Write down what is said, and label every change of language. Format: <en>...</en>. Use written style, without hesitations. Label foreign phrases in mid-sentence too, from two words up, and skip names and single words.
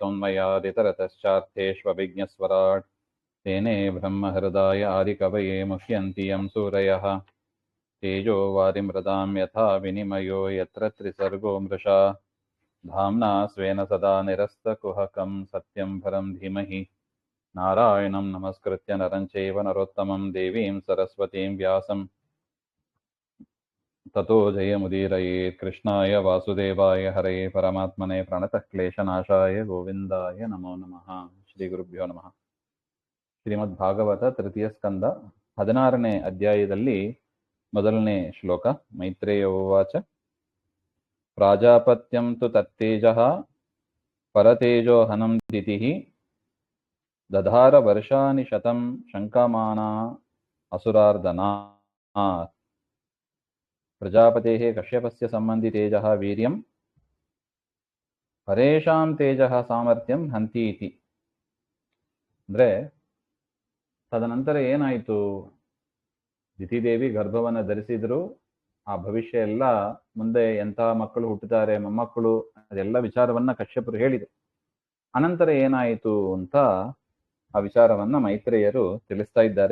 <sa>यतोन्मयादितरतश्चार्थेष्वभिज्ञस्वराट् तेने ब्रह्महृदाय आदिकवये मुह्यन्ति यं सूरयः तेजो वारिमृदां यथा विनिमयो यत्र त्रिसर्गो मृषा धाम्ना स्वेन सदा निरस्तकुहकं सत्यं परं धीमहि नारायणं नमस्कृत्य नरं चैव नरोत्तमं देवीं सरस्वतीं व्यासं ततो जयमुदीरयेत्। कृष्णाय वासुदेवाय हरये परमात्मने प्रणतक्लेशनाशाय गोविन्दाय नमो नमः। ಶ್ರೀಗುರುಭ್ಯೋ ನಮಃ.</sa> <kn>ಶ್ರೀಮದ್ ಭಾಗವತ ತೃತೀಯ ಸ್ಕಂದ 16ನೇ ಅಧ್ಯಾಯದಲ್ಲಿ ಮೊದಲನೇ ಶ್ಲೋಕ.</kn> <sa>ಮೈತ್ರೇಯ ಉವಾಚ ಪ್ರಾಜಾಪತ್ಯಂ ತು ತತ್ತೇಜಃ ಪರತೇಜೋ ಹನಂ ದಿತಿಃ ದಧಾರ ವರ್ಷಾನಿ ಶತಂ ಶಂಕಮಾನಾ ಅಸುರಾರ್ಧನಾತ್. ಪ್ರಜಾಪತೇಃ ಕಶ್ಯಪಸ್ಯ ಸಂಬಂಧಿ ತೇಜಃ ವೀರ್ಯಂ ಪರೇಷಾಂ ತೇಜಃ ಸಾಮರ್ಥ್ಯಂ ಹಂತಿ ಇತಿ.</sa> <kn>ಅಂದ್ರೆ ತದನಂತರ ಏನಾಯಿತು, ದಿತಿದೇವಿ ಗರ್ಭವನ್ನು ಧರಿಸಿದ್ರು. ಆ ಭವಿಷ್ಯ ಎಲ್ಲ ಮುಂದೆ ಎಂಥ ಮಕ್ಕಳು ಹುಟ್ಟುತ್ತಾರೆ, ಮೊಮ್ಮಕ್ಕಳು, ಅದೆಲ್ಲ ವಿಚಾರವನ್ನ ಕಶ್ಯಪರು ಹೇಳಿದರು. ಅನಂತರ ಏನಾಯಿತು ಅಂತ ಆ ವಿಚಾರವನ್ನ ಮೈತ್ರೇಯರು ತಿಳಿಸ್ತಾ ಇದ್ದಾರೆ.</kn>